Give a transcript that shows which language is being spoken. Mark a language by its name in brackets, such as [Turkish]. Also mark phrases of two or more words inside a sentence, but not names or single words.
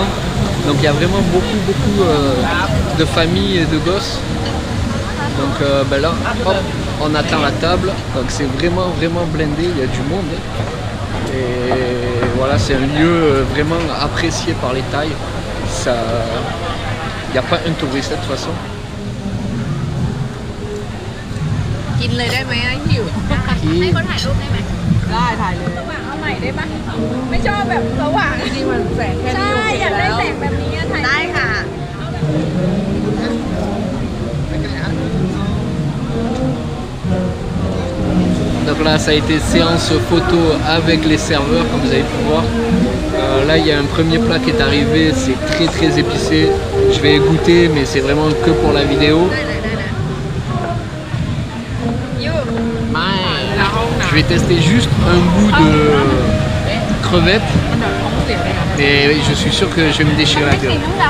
[French] Donc il y a vraiment beaucoup de familles et de gosses. Donc là, hop, on attend la table. Donc c'est vraiment blindé, il y a du monde. Et voilà, c'est un lieu vraiment apprécié par les Thaïs. Il n'y a pas un touriste de toute façon. [Thai] กินเลยได้ไหมหิวให้เขาถ่ายรูปได้ไหมได้ถ่ายเลยสว่างเอาใหม่ได้ปะไม่ชอบแบบสว่างจริงมันแสงแค่นี้ใช่อยากได้แสงแบบนี้ถ่ายได้ค่ะ [French] Donc là ça a été séance photo avec les serveurs comme vous avez pu voir. Là il y a un premier plat qui est arrivé, c'est très épicé. Je vais goûter mais c'est vraiment que pour la vidéo. Je vais tester juste un goût de crevette et je suis sûr que je vais me déchirer la gueule.